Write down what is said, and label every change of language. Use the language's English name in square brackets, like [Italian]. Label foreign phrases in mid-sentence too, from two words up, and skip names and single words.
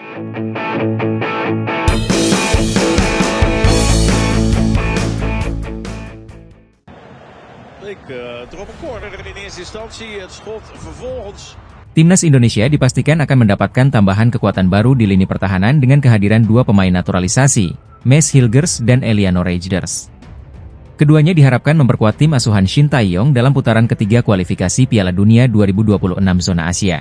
[Dutch] Erop een corner in eerste instantie, het schot vervolgens. [Indonesian] Timnas Indonesia dipastikan akan mendapatkan tambahan kekuatan baru di lini pertahanan dengan kehadiran dua pemain naturalisasi, Mads Hilgers dan Eliano Reijnders. Keduanya diharapkan memperkuat tim asuhan Shin Tae-yong dalam putaran ketiga kualifikasi Piala Dunia 2026 zona Asia.